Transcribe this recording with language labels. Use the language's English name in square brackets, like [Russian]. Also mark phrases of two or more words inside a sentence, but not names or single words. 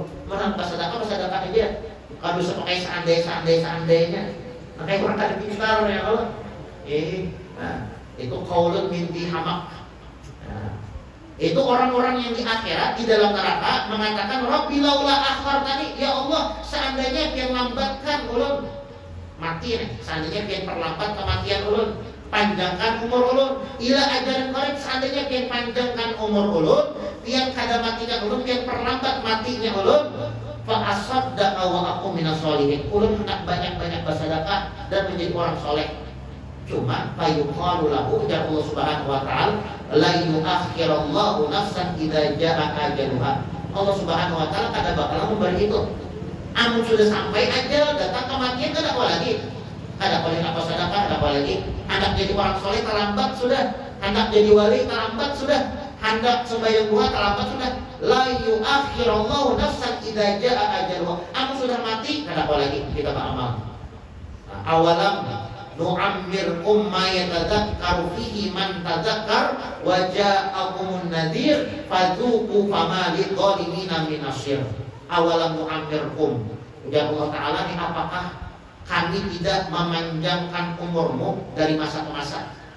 [Banjar] Menang bersedekah aja. Kalau bisa pakai seandainya. Makanya orang kada pintar ya Allah. Nah, itu [Arabic] قول من أحدهم. [Banjar] Nah, itu orang-orang yang di akhirat di dalam neraka mengatakan [Arabic] رب لولا أخرتني, يا الله, [Banjar] seandainya pian lambatkan ulun mati nih, seandainya pian perlambat kematian ulun, panjangkan umur ulun [Arabic] إلى أجل قريب, [Banjar] seandainya pian panjangkan umur ulun, pian kada matikan ulun, pian perlambat matinya ulun, [Arabic] فأصدق وأقم من الصالحين. [Banjar] Ulun hendak banyak-banyak bersedekah dan menjadi orang soleh. [Arabic] Cuma فيقال له, ujar الله سبحانه وتعالى، لا يؤخر الله نفسا إذا جاء أجلها. الله سبحانه وتعالى [Banjar] kada bakal memberi itu. Amun sudah sampai ajal datang kematian kada apa lagi. Kada boleh apa sedekah, kada apa lagi. Hendak jadi orang soleh terlambat sudah, hendak jadi wali terlambat sudah, hendak sembahyang duha terlambat sudah. [Arabic] لا يؤخر الله نفسا إذا جاء أجلها. [Banjar] Amun sudah mati kada apa lagi kita beramal. [Arabic] Nah, أولم نعمر ما يتذكر فيه من تذكر وجاءكم النذير فذوقوا فما للظالمين من نصير. أولم نعمركم, ujar الله تعالى, [Indonesian] ini apakah kami tidak memanjangkan umurmu dari masa ke masa?